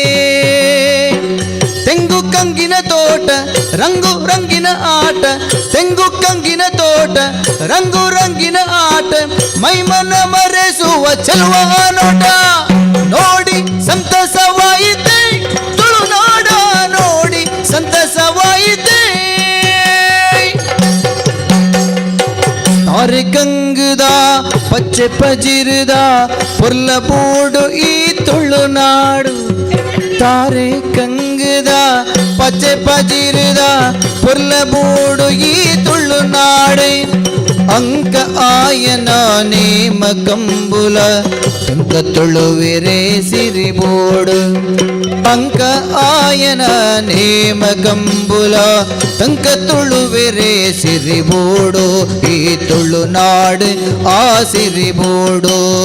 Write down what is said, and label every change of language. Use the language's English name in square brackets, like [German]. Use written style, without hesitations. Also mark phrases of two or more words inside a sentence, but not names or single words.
[Kannada] ತೆಂಗು ಕಂಗಿನ ತೋಟ, ರಂಗು ರಂಗಿನ ಆಟ, ತೆಂಗು ಕಂಗಿನ ತೋಟ, ರಂಗು ರಂಗಿನ ಆಟ, ಮೈಮನ ಮರೆಸುವ ಚೆಲುವ ನೋಟ. ನೋಡಿ ಸಂತಸವಾಯಿತೆ ತುಳುನಾಡ, ನೋಡಿ ಸಂತಸವಾಯಿತೆ. [Tulu] ತಾರೆ ಗಂಗದ ಪಚ್ಚೆ ಪಜಿರದ ಪೊರ್ಲ ಬೋಡು ಈ ತುಳುನಾಡು, ತಾರೆ ಕಂಗದ ಪಚ್ಚೆ ಪಜಿರದ ಪುರ್ಲ ಬೂಡು ಈ ತುಳು ನಾಡೆ ಅಂಕ ಆಯನ ನೇಮ ಕಂಬುಲ ಅಂಕ ತುಳುವಿರೆ ಸಿರಿಬೋಡು ಅಂಕ ಆಯನ ನೇಮ ಕಂಬುಲ ತಂಕ ತುಳುವಿರೆ ಸಿರಿಬೋಡು ಈ ತುಳುನಾಡು ಆ ಸಿರಿಬೋಡು